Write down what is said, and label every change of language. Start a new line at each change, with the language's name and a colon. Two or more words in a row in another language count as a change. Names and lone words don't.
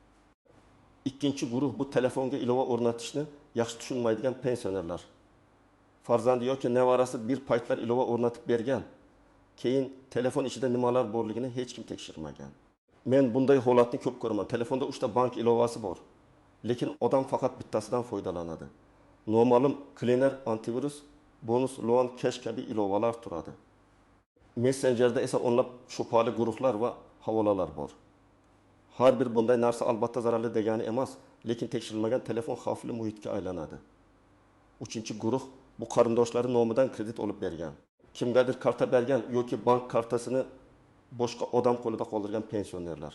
Uzbek: Ikkinchi guruh bu telefonga ilova o'rnatishni yaxshi tushunmaydigan pensionerlar. Farzandi yoki nevarasi bir paytlar ilova o'rnatib bergan, keyin telefon ichida nimalar borligini hech kim tekshirmagan. Men bunday holatni ko'p ko'raman. Telefonda 3 ta bank ilovasi bor, lekin odam faqat bittasidan foydalanadi. Noma'lum
English: cleaner, antivirus, bonus, loan, cash
Uzbek: kabi ilovalar turadi. Messengerda esa o'nlab shubhali guruhlar va havolalar bor. Har bir bunday narsa albatta zararli degani emas, lekin tekshirilmagan telefon xavfli muhitga aylanadi. Uchinchi guruh bu qarindoshlari nomidan kredit olib bergan, kimgadir karta bergan yoki bank kartasini boshqa odam qo'lida qoldirgan pensionerlar.